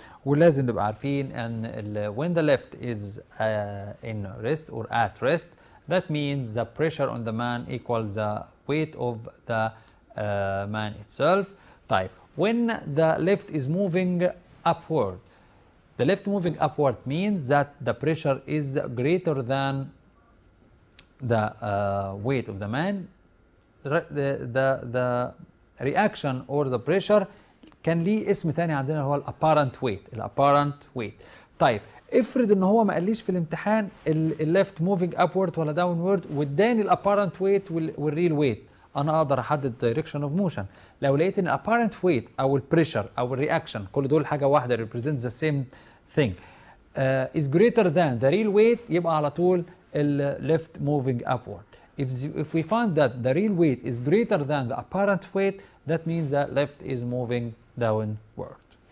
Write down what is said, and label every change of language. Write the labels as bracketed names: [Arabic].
[Arabic] ولازم نبقى عارفين ان [English] when the lift is in rest or at rest, that means the pressure on the man equals the weight of the man itself. [Arabic] طيب [English] when the lift is moving upward, the lift moving upward means that the pressure is greater than the weight of the man. The reaction or the pressure [Arabic] كان ليه اسم تاني عندنا هو الابارنت ويت. الابارنت ويت. طيب افرض ان هو ما قاليش في الامتحان الليفت موفينج ابورد ولا داونورد واداني الابارنت ويت والريل ويت، انا اقدر احدد دايركشن اوف موشن. لو لقيت ان الابارنت ويت او البريشر او الرياكشن كل دول حاجه واحده [English] represent the same thing is greater than the real weight [Arabic] يبقى على طول [English] left moving upward. If we find that the real weight is greater than the apparent weight, that means that left is moving downward.